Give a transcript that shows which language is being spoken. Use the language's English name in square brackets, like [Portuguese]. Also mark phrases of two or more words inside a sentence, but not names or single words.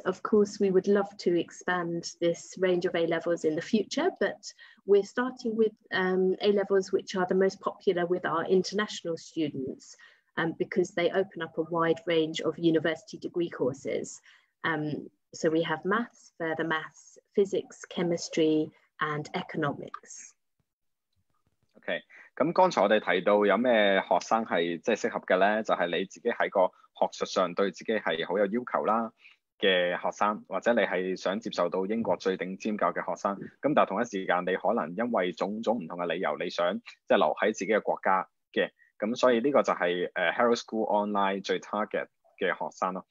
[English] Of course, we would love to expand this range of A-levels in the future, but we're starting with A-levels which are the most popular with our international students because they open up a wide range of university degree courses. So we have maths, further maths, physics, chemistry, and economics. [Cantonese] OK， 咁剛才我哋提到有咩學生係即係適合嘅咧，就係你自己喺個學術上對自己係好有要求啦嘅學生，或者你係想接受到英國最頂尖教育嘅學生，咁但係同一時間你可能因為種種唔同嘅理由，你想即係留喺自己嘅國家嘅，咁所以呢個就係 Harrow School Online 最 target嘅學生咯。